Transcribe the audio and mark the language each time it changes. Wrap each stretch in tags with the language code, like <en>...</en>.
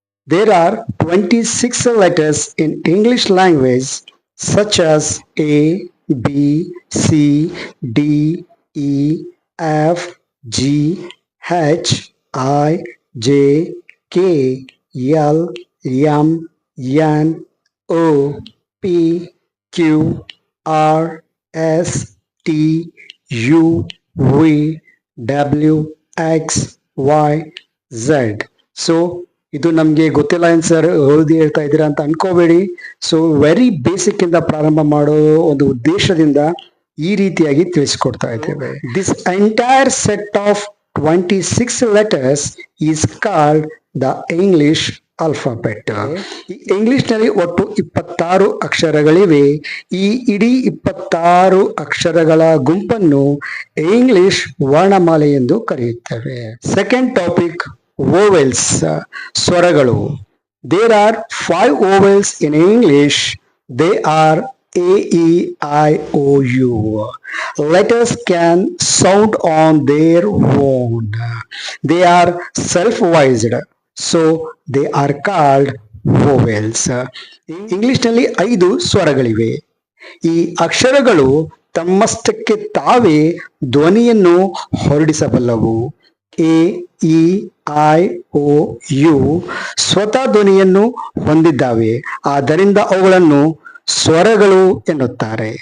<en>There are 26 letters in English language such as A, B, C, D, E, F, G, H, I, J, K, L, M, N, O, P, Q, R, S, T, U, V, W, X, Y, Z.</en> <kn>So ಇದು ನಮ್ಗೆ ಗೊತ್ತಿಲ್ಲ ಏನ್ sir ಓದಿ ಹೇಳ್ತಾ ಇದ್ದೀರಾ ಅಂತ ಅನ್ಕೋಬೇಡಿ. So</kn> <en>very basic</en> <kn>ಇಂದ ಪ್ರಾರಂಭ ಮಾಡೋ ಒಂದು ಉದ್ದೇಶದಿಂದ ಈ ರೀತಿಯಾಗಿ ತಿಳಿಸಿಕೊಡ್ತಾ ಇದ್ದೇವೆ.</kn> <en>This entire set of 26 letters is called the English alphabet.</en> <kn>ಈ ಇಂಗ್ಲಿಷ್ ನಲ್ಲಿ ಒಟ್ಟು 26 ಅಕ್ಷರಗಳಿವೆ. ಈ ಇಡೀ 26 ಅಕ್ಷರಗಳ ಗುಂಪನ್ನು ಇಂಗ್ಲಿಷ್ ವರ್ಣಮಾಲೆ ಎಂದು ಕರೆಯುತ್ತೇವೆ.</kn> <en>Second topic vowels, ಸ್ವರಗಳು. There are 5 vowels in English. They are A, E, I, O, U. Letters can sound on their own. They are self-voiced, so they are called vowels.</en> <kn>English ನಲ್ಲಿ 5 ಸ್ವರಗಳಿವೆ. ಈ ಅಕ್ಷರಗಳು ತಮ್ಮಷ್ಟಕ್ಕೆ ತಾವೇ ಧ್ವನಿಯನ್ನು ಹೊರಡಿಸಬಲ್ಲವು. A, E, I, O, you ಸ್ವತಃ ಧ್ವನಿಯನ್ನು ಹೊಂದಿದ್ದಾವೆ. ಆದ್ದರಿಂದ ಅವುಗಳನ್ನು ಸ್ವರಗಳು ಎನ್ನುತ್ತಾರೆ.</kn>